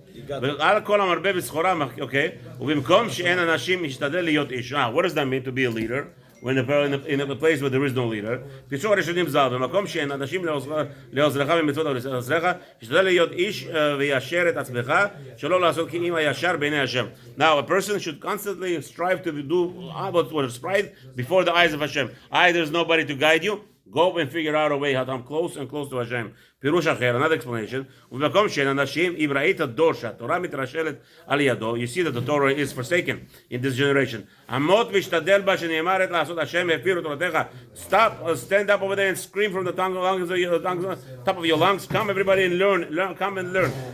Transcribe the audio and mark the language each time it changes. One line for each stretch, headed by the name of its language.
Hebrew: ועל כל המרבה בסחורה, okay, ובמקום שאין אנשים משתדל להיות איש.
English: What does that mean to be a leader? When in a place where there is no leader.
Hebrew: פירשו הראשונים ז"ל, במקום שאין אנשים לעוזרך במצוות עוזרך, משתדל להיות איש וישר את עצמך, שלא לעשות כי אם הישר בעיני השם.
English: Now, a person should constantly strive to do what is right before the eyes of Hashem. There's nobody to guide you. Go and figure out a way how to come close and close to Hashem.
Hebrew: פירוש אחר,
English: another explanation,
Hebrew: ובמקום שאין אנשים, אם ראית דור שהתורה מתרשלת על ידו,
English: you see that the Torah is forsaken in this generation.
Hebrew: עמוד משתדל בה שנאמרת לעשות השם והפירו תורתך.
English: Stand up over there and scream from the top of your lungs. Come everybody and learn, come and learn.